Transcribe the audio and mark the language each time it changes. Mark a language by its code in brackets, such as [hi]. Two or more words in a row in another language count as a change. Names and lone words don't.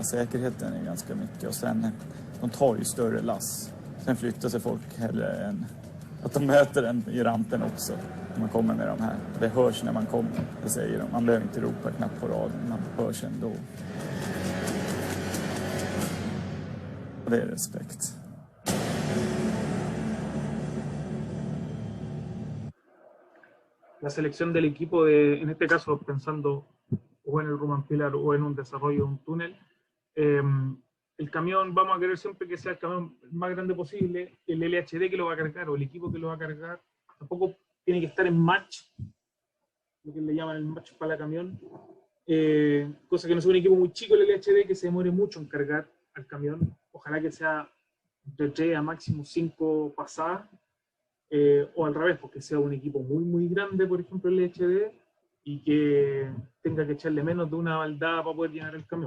[sv] Säkerheten är ganska mycket och sen de tar ju större lass. Sen flyttar sig folk hellre än att de möter den i rampen också. När man kommer med de här. Det hörs när man kommer, det säger de. Man behöver inte ropa knappt på raden, man hörs ändå. Och det är respekt. [es] La selección del equipo, en este caso pensando o en el Roman Pilar o en un desarrollo de un túnel, el camión vamos a querer siempre que sea el camión más grande posible, el LHD que lo va a cargar o el equipo que lo va a cargar, tampoco tiene que estar en match, lo que le llaman el match para el camión, cosa que no sea un equipo muy chico el LHD que se demore mucho en cargar al camión, ojalá que sea de 3 a máximo 5 pasadas, o al revés, porque sea un equipo muy grande, por ejemplo el LHD, y que tenga que echarle menos de una baldada para poder llenar el camión.